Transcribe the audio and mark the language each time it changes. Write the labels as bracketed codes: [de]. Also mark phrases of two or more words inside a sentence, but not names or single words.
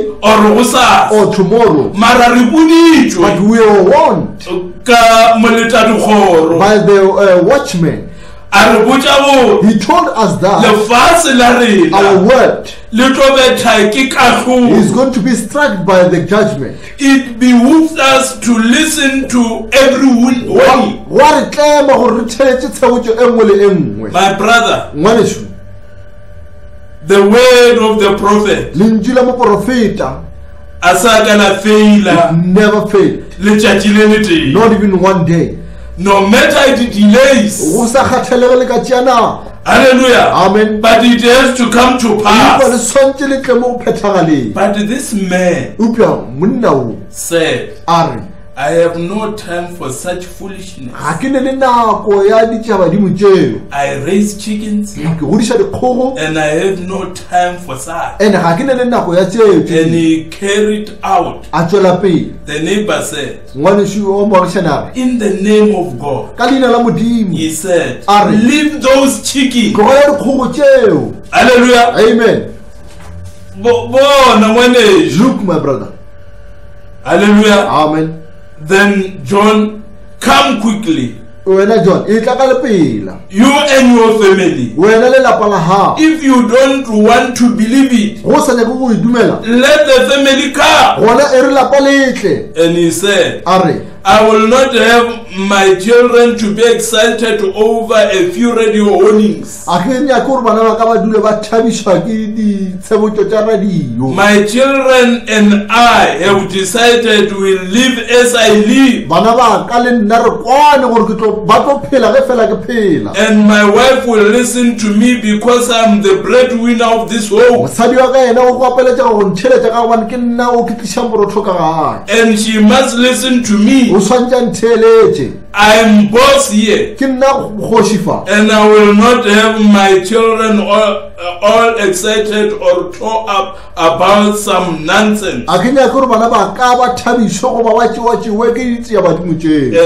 [nso] or go sa [en] or tomorrow, [nso] mara re [en] but [nso] boditšwe [en] we are warned [nso] ka moletadikgoro [en] by the watchman. [nso] a re botša gore [en] He told us that [nso] lefatshe la [en] our [nso] rena [en] world [nso] le tlo betha ke [en] is [nso] kahlolo. [en] going to be struck by the judgment. It behooves us to listen to everyone. [nso] Go a re tlema gore re theletše tshebotšo e nngwe le e nngwe. [en] My brother, [nso] Ngwanešo, [en] the word of the prophet [nso] lentšu la moprofeta a sa ka la feila [en] never failed, [nso] letšatši le le tee. [en] not even one day. No matter the delays. [nso] Go sa kgathalege le ka tšea nako. [en] Hallelujah. Amen. But it has to come to [nso] Empa le [en] pass. [nso] swantše le tle mo go phethagaleng. [en] But this man [nso] Upša monna o [en] said, [nso] a re [en] I have no time for such foolishness. [nso] ga ke ne le nako ya ditšabadimo tšeo, [en] I raise chickens [nso] ke godiša dikgogo [en] and I have no time for such. [nso] ande ga ke ne le nako ya tšeo tše [en] And [nso] dingwe. [en] he carried out. [nso] A tšwela pele [en] The neighbor said, [nso] ngwanešo o moagišana re [en] in the name of God, [nso] ka leina la modimo [en] he said, [nso] Are. [en] leave those chickens. [nso] tlogela dikgogo tšeo. [en] Hallelujah. Amen. [nso] Bona ngwaneso. [en] Look my brother. Hallelujah. Amen. Then John, come quickly. [nso] Wena John e tla ka lepela, [en] You and your family. [nso] wena le lapa la gago [en] If you don't want to believe it, [nso] go sa nyake go e dumela [en] let the family come. [nso] gona e re lapa letle. [en] And he said, [nso] A re [en] I will not have my children to be excited over a few radio warnings. [nso] a ke nyake gore bana ba ka ba dule ba thabišwa ke ditshebotšo tša radio. [en] My children and I have decided we'll live as I live. [nso] Bana ba ka le nna re kwane gore ba tlo phela ge fela ke phela. [en] And my wife will listen to me because I'm the breadwinner of this home. [nso] Mosadi wa ka yena o gapeletša go ntheletša ka gobane ke nna o ke tlišang borotho ka gae. [en] And she must listen to me. [nso] O swantša ntheeletše. [en] I'm boss here, [nso] ke nna kgoši fa, [en] and I will not have my children all excited or tore up about some nonsense. [nso] a ke nyake gore bana ba ka ba thabišwe goba ba tšewa ke ditšea badimo tšeo.